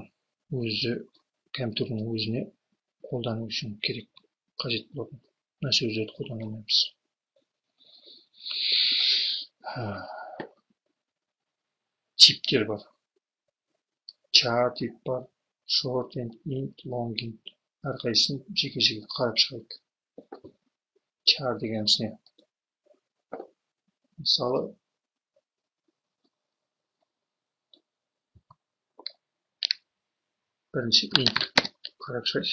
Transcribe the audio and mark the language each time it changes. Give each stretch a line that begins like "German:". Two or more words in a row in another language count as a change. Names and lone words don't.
Kazakh: Өзі компьютердің өзіне қолдану үшін керек, қажет болатын. Мына сөздерді қолдана алмаймыз. Типтер бар. Char тип бар,
English: short and int, long int.
Kazakh: Әрқайсысын жеке-жеке қарап шығайық. Char дегеніміз не? Мысалы, бірінші int қарап шығайық.